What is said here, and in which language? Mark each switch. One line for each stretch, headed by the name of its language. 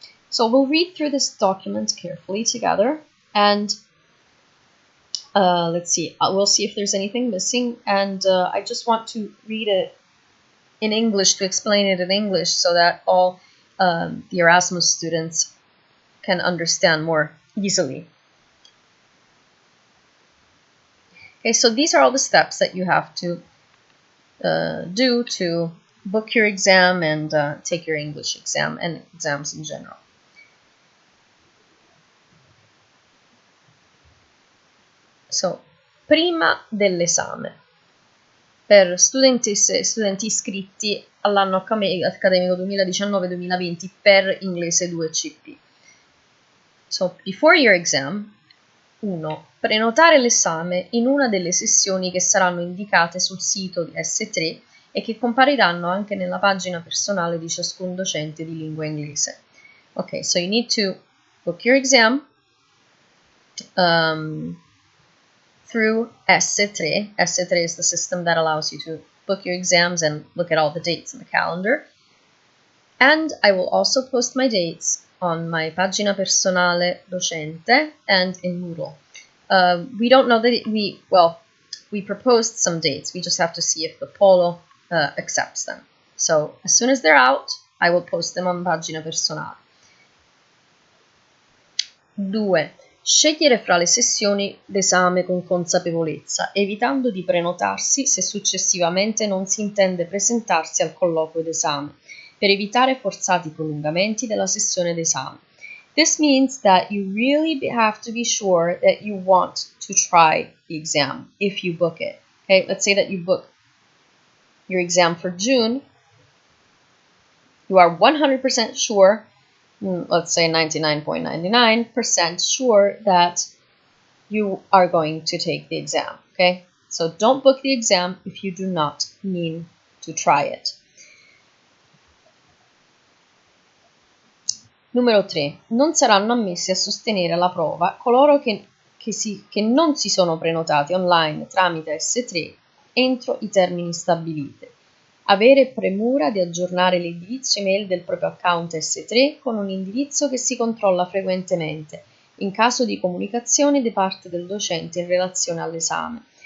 English: So we'll read through this document carefully together, and let's see, we'll see if there's anything missing, and I just want to read it in English to explain it in English so that all the Erasmus students can understand more easily. Okay, so these are all the steps that you have to do to book your exam and take your English exam and exams in general.
Italian: So, prima dell'esame, per studentesse e studenti iscritti all'anno accademico 2019-2020 per inglese 2 CP.
English: So, before your exam,
Italian: 1. Prenotare l'esame in una delle sessioni che saranno indicate sul sito di S3 e che compariranno anche nella pagina personale di ciascun docente di lingua inglese.
English: Okay, so you need to book your exam through S3. S3 is the system that allows you to book your exams and look at all the dates in the calendar. And I will also post my dates on my
Italian: pagina personale docente
English: and in Moodle. We don't know that we proposed some dates. We just have to see if the Polo accepts them. So as soon as they're out, I will post them on
Italian: pagina personale.
English: 2.
Italian: Scegliere fra le sessioni d'esame con consapevolezza, evitando di prenotarsi se successivamente non si intende presentarsi al colloquio d'esame, per evitare forzati prolungamenti della sessione d'esame.
English: This means that you really have to be sure that you want to try the exam if you book it. Okay, let's say that you book your exam for June. You are 100% sure, let's say 99.99% sure that you are going to take the exam. Okay, so don't book the exam if you do not mean to try it.
Italian: Numero 3. Non saranno ammessi a sostenere la prova coloro che non si sono prenotati online tramite S3 entro i termini stabiliti. Avere premura di aggiornare l'indirizzo email del proprio account S3 con un indirizzo che si controlla frequentemente in caso di comunicazione da parte del docente in relazione all'esame.